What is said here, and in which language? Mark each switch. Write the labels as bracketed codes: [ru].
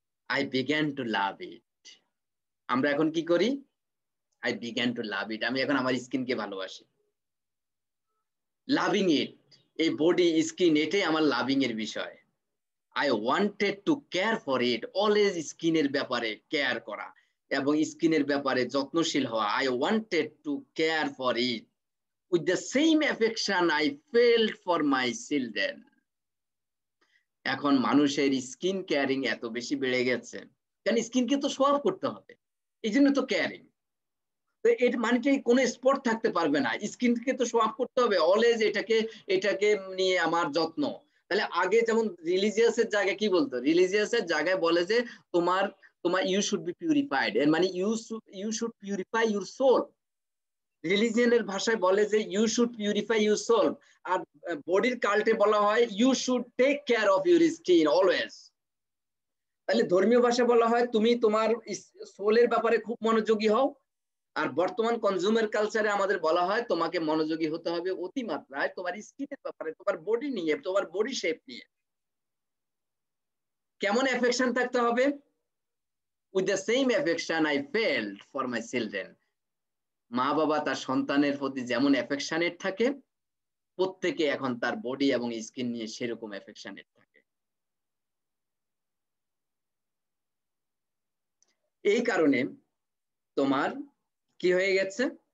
[en] I began to love it. [bn] আমরা এখন কি করি? [en] I began to love it. [bn] আমি এখন আমার স্কিনকে ভালোবাসি। লাভিং ইট, এই বডি স্কিন এটাই আমার লাভিং এর বিষয়। [en] I wanted to care for it. [bn] Always স্কিনের ব্যাপারে কেয়ার করা এবং স্কিনের ব্যাপারে যত্নশীল হওয়া। [en] I wanted to care for it with the same affection I felt for my children. [bn] এখন মানুষের স্কিন কেয়ারিং এত বেশি বেড়ে গেছে, কারণ স্কিনকে তো শো অফ করতে হবে, এই জন্য তো কেয়ারিং। তো এর মানে কোনো স্পট থাকতে পারবে না, স্কিনকে তো শো অফ করতে হবে অলওয়েজ, এটাকে নিয়ে আমার যত্ন। তাহলে আগে যেমন রিলিজিয়াসের জায়গায় কি বলতো? রিলিজিয়াসের জায়গায় বলে যে তোমার [en] you should be purified, [bn] এর মানে [en] You should purify your soul. [bn] রিলিজিয়নের ভাষায় বলে যে [en] You should purify your soul. [bn] আর বডির কাল্টে বলা হয় [en] You should take care of your skin always. [bn] তাহলে ধর্মীয় ভাষায় বলা হয় তুমি তোমার সোলের ব্যাপারে খুব মনোযোগী হও। আর বর্তমান কনজিউমার কালচারে আমাদের বলা হয় তোমাকে মনোযোগী হতে হবে অতিমাত্রায় তোমার স্কিনের ব্যাপারে, তোমার বডি নিয়ে, তোমার বডি শেপ নিয়ে। কেমন অ্যাফেকশন থাকতে হবে? [en] with the same affection I felt for my children. [bn] মা বাবা তার সন্তানের প্রতি যেমন অ্যাফেকশনেট থাকে, প্রত্যেকে এখন তার বডি এবং স্কিন নিয়ে সেরকম অ্যাফেকশনেট থাকে। এই কারণে তোমার কি হয়ে গেছে?